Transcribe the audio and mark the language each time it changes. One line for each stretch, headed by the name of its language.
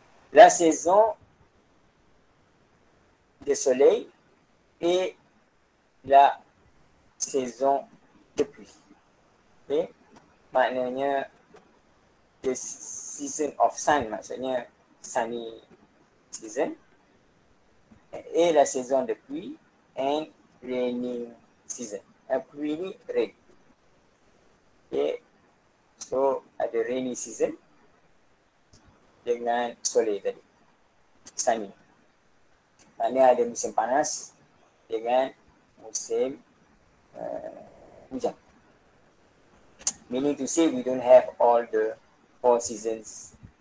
French: La saison de soleil et la saison de pluie. Okay?
Malay: Maknanya
English: the season of sun,
Malay: maksudnya
English: sunny season.
French: A la saison de pluie
English: and raining season.
Malay: Pluie ni rain.
English: Okay. So
Malay: ada
English: rainy season
Malay: dengan sore tadi.
English: Sunny.
Malay: Mana ada musim panas dengan musim hujan.
English: Meaning to say we don't have all the 4 seasons.